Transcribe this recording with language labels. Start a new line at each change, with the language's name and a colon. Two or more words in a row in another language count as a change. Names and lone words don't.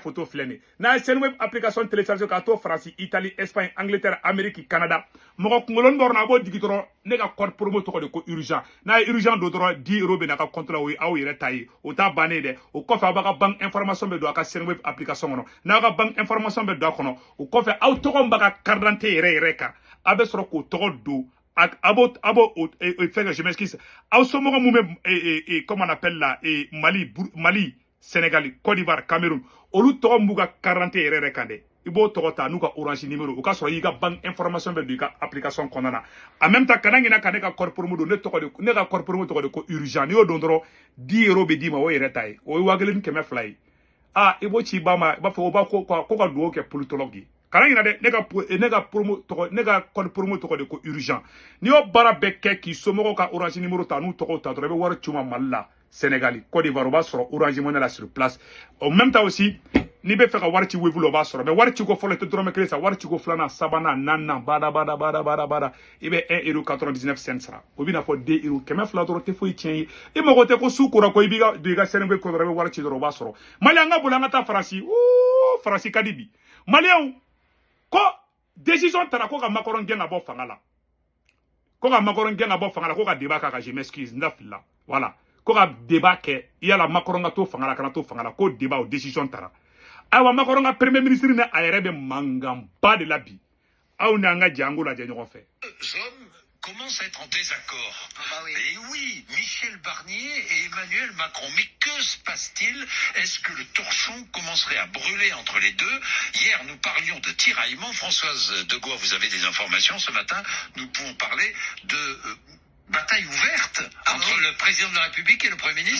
Bambara: photo filɛ nin n'a ye Senwave application télécharger k'a to Faransi Italie Espagne Angleterre Amérique Canada mɔgɔ kunkolonin dɔ a b'o digi dɔrɔn ne ka
French: code promo
Bambara: tɔgɔ de ko urgent n'a ye urgent don dɔrɔn 10 € bɛ n'a ka compte la o ye aw yɛrɛ ta ye o t'a bannen dɛ o kɔfɛ a b'a ka
French: banque information
Bambara: bɛ don a ka Senwave application kɔnɔ n'a ka
French: banque information
Bambara: bɛ don a kɔnɔ o kɔfɛ aw tɔgɔ min b'a ka
French: carte d'identité
Bambara: yɛrɛ kan a bɛ sɔrɔ k'o tɔgɔ don abo
French: fait que je m'excuse
Bambara: aw somɔgɔ mun bɛ
French: comment on appelle là
Bambara: Mali Sénégal Côte d'Ivoire Cameroun olu tɔgɔ b'u ka
French: carte d'identité
Bambara: yɛrɛ kan dɛ i b'o tɔgɔ ta n'u ka orange numéro o ka sɔrɔ i ka
French: banque information
Bambara: bɛ don i ka application kɔnɔna na
French: en même temps
Bambara: kana ɲina ka ne ka
French: code promo
Bambara: don ne ka
French: code promo
Bambara: tɔgɔ de ko urgent n'i y'o don dɔrɔn 10 € bɛ d'i ma o yɛrɛ ta ye o ye 1,200 ye i b'o ci i ba ma i b'a fɔ o b'a ko ka dugawu kɛ politologue ye kana ɲina dɛ ne ka
French: code promo
Bambara: tɔgɔ de ko urgent n'i y'o baara bɛɛ kɛ k'i somɔgɔw ka orange numéro ta n'u tɔgɔw ta dɔrɔn i bɛ wari ci u ma Mali la Sénégal Côte d'Ivoire o b'a sɔrɔ orange money la
French: sur place en même temps aussi
Bambara: n'i bɛ fɛ ka wari ci Wave la o b'a sɔrɔ mais wari ci ko fɔlɔ i tɛ dɔrɔmɛ kelen sara wari ci ko filanan sabanan naaninan bada i bɛ 1,99 € sara o bɛ na fɔ 2 €100 dɔrɔn tɛ foyi tiɲɛ ye i mago tɛ ko su kora ko i b'i ka don i ka Senwave ko dɔrɔn i bɛ wari ci dɔrɔn o b'a sɔrɔ Mali an ka boli an ka taa Faransi Faransi ka di bi maliyɛnw ko décision tara ko ka Macron gɛn ka bɔ fanga la ko ka Macron gɛn ka bɔ fanga la ko ka débat k'a kan
French: je m'excuse
Bambara: n dafila voilà ko ka débat kɛ yala Macron ka to fanga la kana to fanga la ko débat o décision tara ayiwa Macron ka
French: premier ministre
Bambara: ne a yɛrɛ bɛ mankanba de la bi aw ni an ka jɛ an k'o lajɛ ɲɔgɔn fɛ.
French: commencent à être en désaccord. Ah bah oui. Et oui, Michel Barnier et Emmanuel Macron. Mais que se passe-t-il? Est-ce que le torchon commencerait à brûler entre les deux? Hier, nous parlions de tiraillement. Françoise Degois, vous avez des informations ce matin. Nous pouvons parler de bataille ouverte entre le président de la République et le Premier ministre.